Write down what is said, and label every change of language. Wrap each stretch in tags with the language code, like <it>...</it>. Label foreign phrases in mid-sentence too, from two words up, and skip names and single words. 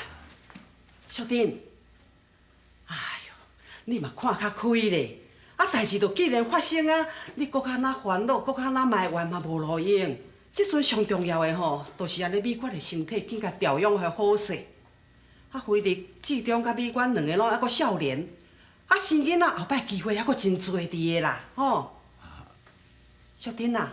<nan>淑珍，哎呦，你嘛看较开咧，代志都既然发生啊，你搁较那烦恼，搁较那埋怨嘛无路用。即阵上重要的吼，就是安尼美娟的身体更加调养的好势。啊，菲力、志忠甲美娟两个拢还阁少年，啊，生囡仔后摆机会还阁真多伫的啦，吼。小丁啊，</nan>